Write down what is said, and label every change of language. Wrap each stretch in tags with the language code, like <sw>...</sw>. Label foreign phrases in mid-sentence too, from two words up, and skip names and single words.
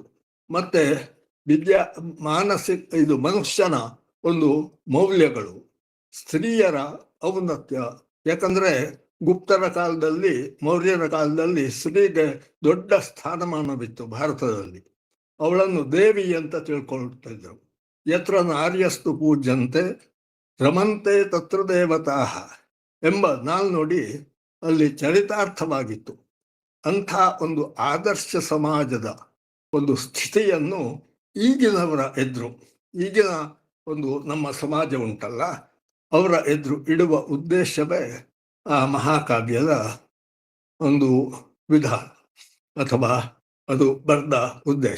<kn>ಮತ್ತೆ ಇದು ಮನುಷ್ಯನ ಒಂದು ಮೌಲ್ಯಗಳು, ಸ್ತ್ರೀಯರ ಔನ್ನತ್ಯ. ಯಾಕಂದ್ರೆ ಗುಪ್ತರ ಕಾಲದಲ್ಲಿ, ಮೌರ್ಯರ ಕಾಲದಲ್ಲಿ ಸ್ತ್ರೀಗೆ ದೊಡ್ಡ ಸ್ಥಾನಮಾನವಿತ್ತು ಭಾರತದಲ್ಲಿ. ಅವಳನ್ನು ದೇವಿ ಅಂತ ತಿಳ್ಕೊಳ್ತಿದ್ರು.</kn> <sa>ಯತ್ರ ನಾರ್ಯಸ್ತು ಪೂಜ್ಯಂತೆ ರಮಂತೆ ತತ್ರ ದೇವತಾ</sa> <kn>ಎಂಬ ನಾಲ್ನುಡಿ ಅಲ್ಲಿ ಚರಿತಾರ್ಥವಾಗಿತ್ತು. ಅಂಥ ಒಂದು ಆದರ್ಶ ಸಮಾಜದ ಒಂದು ಸ್ಥಿತಿಯನ್ನು ಈಗಿನವರ ಎದುರು, ಈಗಿನ ಒಂದು ನಮ್ಮ ಸಮಾಜ ಉಂಟಲ್ಲ ಅವರ ಎದುರು ಇಡುವ ಉದ್ದೇಶವೇ ಆ ಮಹಾಕಾವ್ಯದ ಒಂದು ವಿಧಾನ ಅಥವಾ ಅದು ಬರೆದ ಉದ್ದೇಶ.</kn>